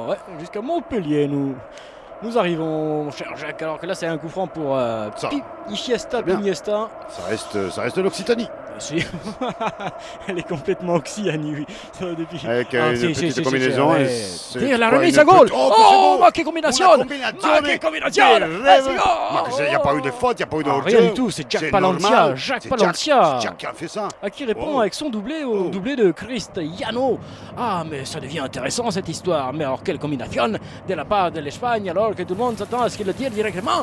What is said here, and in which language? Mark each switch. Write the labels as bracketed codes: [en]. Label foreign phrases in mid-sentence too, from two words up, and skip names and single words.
[fr] Ouais, jusqu'à Montpellier nous arrivons, mon cher Jacques, alors que là c'est un coup franc pour Iniesta, bien. Iniesta. Ça reste l'Occitanie. Si. Elle est complètement oxyanie, oui. Ça va depuis. Avec Ah, une si, petite si, combinaison. si, et si, c'est Tire la quoi, remise une à goal. petite- [it] Oh, ma che combinazione. Una combinazione. Ma che combinazione. [fr] Quel Let's rêve. go. Il n'y a pas eu de faute, il n'y a pas eu de Ah, hors-jeu. rien du tout, c'est Jack Palencia, normal. Jacques C'est Palencia. C'est Jack qui a fait ça. Qui répond Oh. avec son doublé au Oh. doublé de Cristiano. Ah, mais ça devient intéressant cette histoire. Mais alors, quelle combinaison de la part de l'Espagne, alors que tout le monde s'attend à ce qu'il le tire directement.